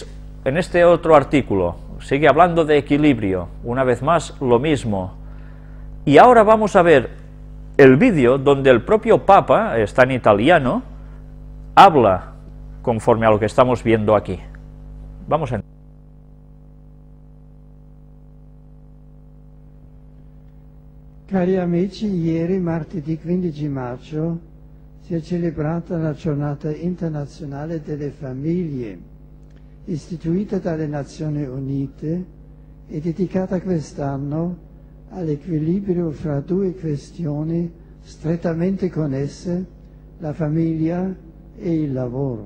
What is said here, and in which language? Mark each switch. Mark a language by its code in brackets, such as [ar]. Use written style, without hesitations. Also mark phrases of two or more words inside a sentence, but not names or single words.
[es] En este otro artículo sigue hablando de equilibrio, una vez más lo mismo. Y ahora vamos a ver el vídeo donde el propio Papa, está en italiano, habla conforme a lo que estamos viendo aquí. Vamos a... [it] Cari amici, ieri, martedì 15 maggio, si è celebrata la Giornata Internazionale delle Famiglie, istituita dalle Nazioni Unite e dedicata quest'anno all'equilibrio fra due questioni strettamente connesse, la famiglia e il lavoro.